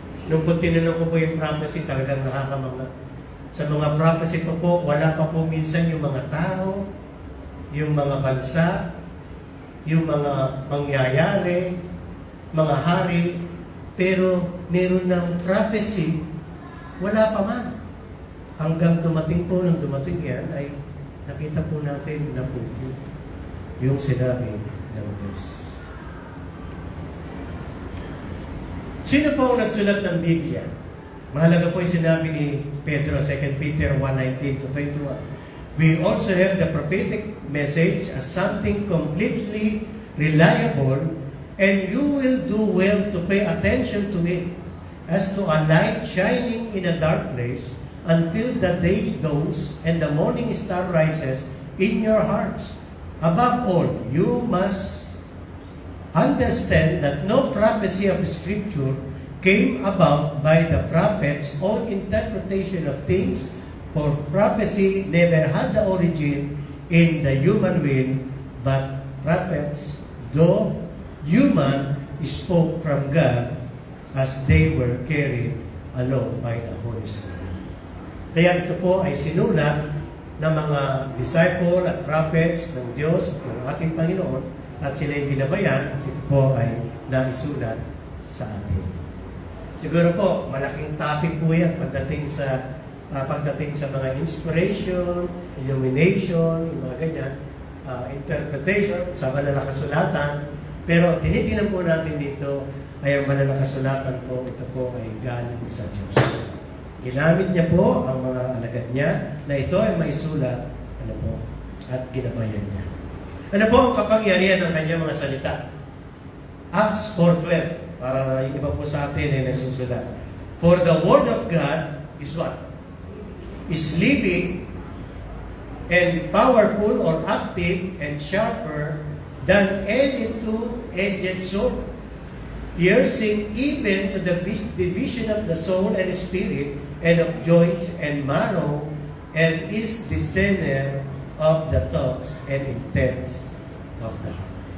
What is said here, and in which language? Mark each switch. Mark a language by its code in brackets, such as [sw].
[tl] Nung po tinanong ko po yung prophecy, talagang nakakamanga. Sa mga prophecy po, wala pa po minsan yung mga tao, yung mga bansa, yung mga mangyayari, mga hari, pero meron ng prophecy, wala pa man. Hanggang dumating po, nung dumating yan, ay nakita po natin na fulfill yung sinabi ng Diyos. Sino po ang nagsulat ng Biblia? Mahalaga po yung sinabi ni Pedro, 2 Peter 1:19-21. [en] We also have the prophetic message as something completely reliable, and you will do well to pay attention to it as to a light shining in a dark place until the day dawns and the morning star rises in your hearts. Above all, you must understand that no prophecy of Scripture came about by the prophet's own interpretation of things, for prophecy never had the origin in the human will, but prophets, though human, spoke from God as they were carried along by the Holy Spirit. [tl] Kaya ito po ay sinulat ng mga disciple at prophets ng Diyos, ng ating Panginoon, at sila ay ginabayan, at ito po ay naisulat sa atin. Siguro po, malaking topic po yan pagdating sa mga inspiration, illumination, yung mga ganyan, interpretation sa banal na kasulatan. Pero tinitingnan po natin dito ay ang banal na kasulatan po, ito po ay galing sa Diyos. Ginamit niya po ang mga alagad niya na ito ay maisulat at ginabayan niya. Ano po ang kapangyarihan ng kanyang mga salita? Acts 4:12. Para yung iba po sa atin ay nagsusulat. [en] For the word of God is what? Is living and powerful or active and sharper than any two-edged sword, piercing even to the division of the soul and spirit and of joints and marrow, and is discerner of the thoughts and intents of the heart.